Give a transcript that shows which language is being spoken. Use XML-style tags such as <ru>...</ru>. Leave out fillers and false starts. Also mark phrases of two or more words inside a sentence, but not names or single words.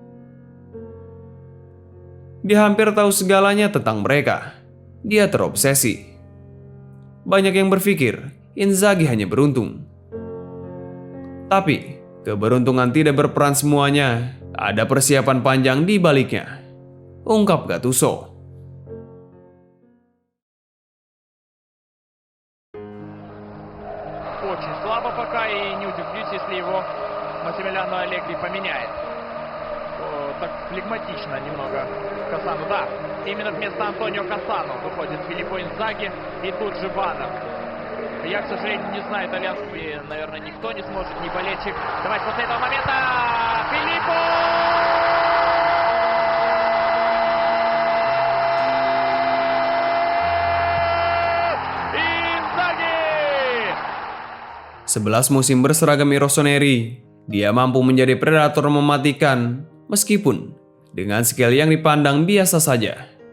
<id>Dia hampir tahu segalanya tentang mereka. Dia terobsesi. Banyak yang berpikir Inzaghi hanya beruntung. Tapi, keberuntungan tidak berperan semuanya. Ada persiapan panjang di baliknya, ungkap Gattuso.</id> <ru>Очень слабо пока, и не удивлюсь, если его Массимилиано Аллегри поменяет. Так флегматично немного Кассану. Да, именно вместо Антонио Кассану выходит Филиппо Инзаги и тут же Баннер. Я, к сожалению, не знаю итальянский, наверное, никто не сможет, ни болельщик. Давайте после этого момента Филиппо! Inzaghi!</ru> <id>11 musim berseragam Rossoneri, dia mampu menjadi predator mematikan meskipun dengan skill yang dipandang biasa saja.</id>